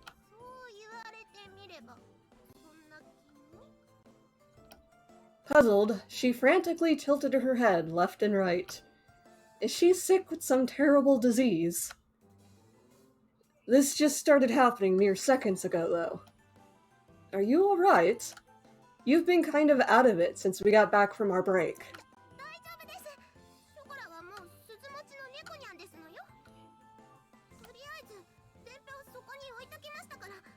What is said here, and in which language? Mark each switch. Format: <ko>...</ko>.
<ja>そう言われてみればそんな気も。</ja> <en>Puzzled, she frantically tilted her head left and right. Is she sick with some terrible disease? This just started happening mere seconds ago, though. Are you alright? You've been kind of out of it since we got back from our break.</en> <ja>大丈夫です。ショコラはもう鈴持ちの猫にゃんですのよ。とりあえず伝票そこに置いときましたから。</ja>